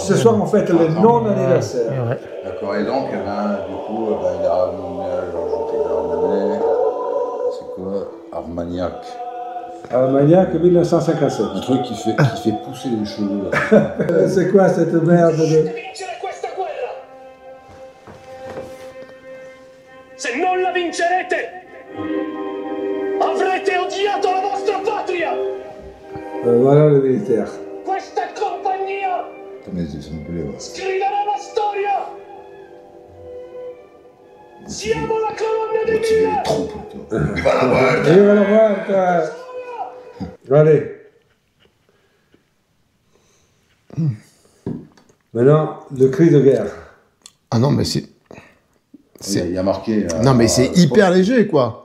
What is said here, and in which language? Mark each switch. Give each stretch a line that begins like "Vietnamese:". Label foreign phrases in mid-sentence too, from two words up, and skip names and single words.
French: ce soir, on fête les non-anniversaires. Ouais. D'accord, et donc, du coup, il a rajouté Armagnac. C'est quoi Armagnac. Armagnac, 1957. Un truc qui fait pousser les cheveux. Là. C'est quoi cette merde de...
Italian: vincere questa guerra. Se non la vincerete, avrete odiato la vostra patria.
French: Voilà le militaire.
Italian: Questa compagnia
French: Mais ça me plaît, ouais.
Italian: scriverà la storia. Siamo la colonna dei
French: Motiver les
Italian: mille.
French: troupes, toi. Il va la voir. Et voilà, voilà. Allez. Maintenant, le cri de guerre. Ah non, mais c'est... Il y a marqué. Non, mais c'est hyper léger, quoi.